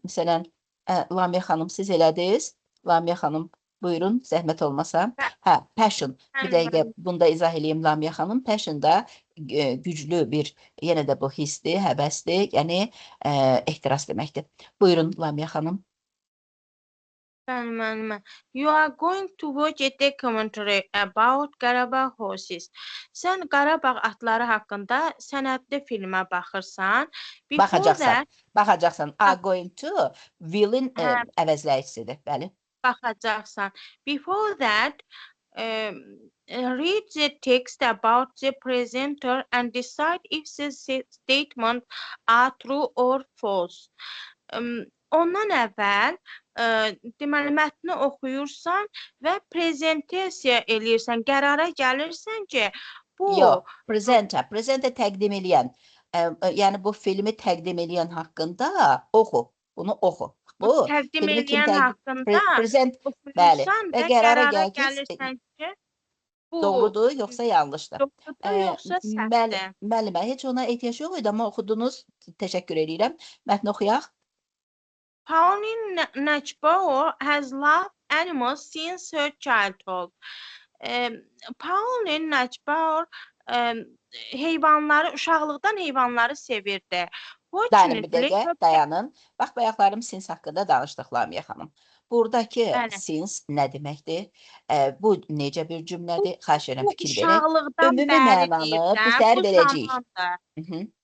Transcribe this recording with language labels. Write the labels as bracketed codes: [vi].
[az] Məsələn, Lamiyə xanım, siz elədiniz. Lamiyə xanım, buyurun, zəhmət olmasa. Hə, passion. Bir dəqiqə bunda izah eləyim Lamiyə xanım. Passion da güclü bir, yenə də bu hissdir, həvəsdir, yəni ehtiras deməkdir. Buyurun Lamiyə xanım. [en] You are going to watch a documentary about Qarabağ horses. [az] Sən Qarabağ atları haqqında sənədli filmə baxırsan. Baxacaqsan. Are going to will-in əvəzləyicisidir. Bəli. Baxacaqsan. [en] Before that, read the text about the presenter and decide if the statement are true or false. [az] Ondan əvvəl deməli mətni oxuyursan və prezentasiya eləyirsən, qərara gəlirsən ki, bu presenter təqdim eləyən, yəni bu filmi təqdim eləyən haqqında oxu, bunu oxu. Bu təqdim eləyən haqqında bəli, və qərara gəlirsən ki, bu doğrudur, yoxsa yanlışdır. Doğrudur, yoxsa səhvdir. Müəllimə, heç ona ehtiyac yox idi, amma oxudunuz. Təşəkkür edirəm. Mətni oxuyaq. [en] Pauline Nachbauer has loved animals since her childhood. [az] Pauline Nachbauer heyvanları, uşaqlıqdan heyvanları sevirdi. Dayanın bir dəqiqə, dayanın. Bax, bayaqlarım since haqqında danışdıq Lamiyə xanım. Buradakı since nə deməkdir? Bu necə bir cümlədir? Xahiş edirəm fikir verək. Ümumi mənanı bizlər verəcəyik.